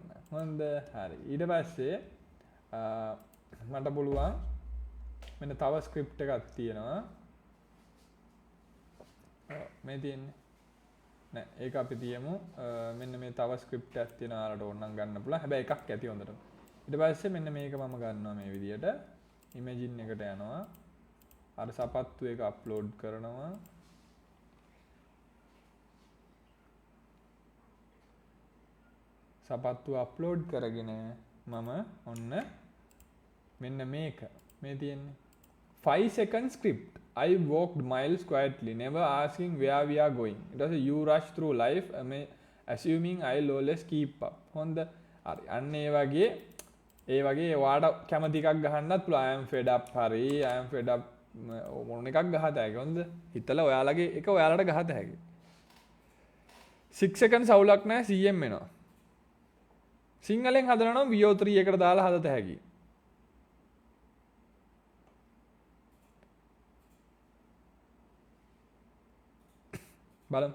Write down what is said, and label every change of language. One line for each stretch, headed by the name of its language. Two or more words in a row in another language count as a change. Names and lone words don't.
Sinhala: හොඳ හරි. ඊට පස්සේ මට පුළුවන් මෙන්න තව ස්ක්‍රිප්ට් එකක් තියෙනවා මේ තියෙන්නේ නෑ ඒක අපි තියමු මෙන්න මේ තව ස්ක්‍රිප්ට් එකක් තියෙනවා ඔයාලට ඕනනම් ගන්න පුළුවන් හැබැයි එකක් ඇති හොඳට ඊට පස්සේ මෙන්න මේක මම ගන්නවා මේ විදියට ඉමේජින් එකට යනවා අර සපත්තු එක අප්ලෝඩ් කරනවා සපත්තු අප්ලෝඩ් කරගෙන මම ඔන්න මෙන්න මේක මේ තියෙන්නේ
English: 5 second script I walked miles quietly never asking where we are going it was you rush through life assuming I'll always keep up
Sinhala: හොඳ හරි අන්න ඒ වගේ ඔයාට කැමති එකක් ගහන්නත් පුළුවන්
English: I am fed up
Sinhala: හරි
English: I am fed up
Sinhala: මොන එකක් ගහත හැකි හොඳ හිතලා ඔයාලගේ එක ඔයාලට ගහත හැකි
English: 6 seconds
Sinhala: අවුලක් නැහැ CM එනවා. සිංහලෙන් හදනවා නම් VO3 එකට දාලා හදත හැකියි. බලමු.